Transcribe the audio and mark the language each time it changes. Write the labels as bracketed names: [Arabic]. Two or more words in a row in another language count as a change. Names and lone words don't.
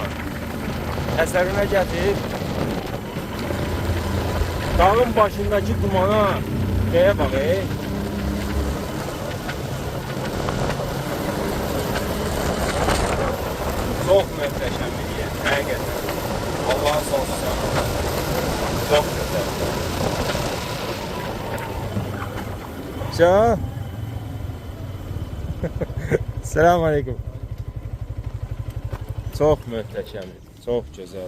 [Azerbaijani] Təsəvvürünə gətir. Dağın başındakı dumana nəyə bax, Çox möhtəşəm bir yer, həqiqətən. [Turkish] Allah'a sonsuz sağlık. Çok güzel. Ciao. [Arabic] Selamun aleyküm. [Turkish] Çok möhtəşəm, çok güzel.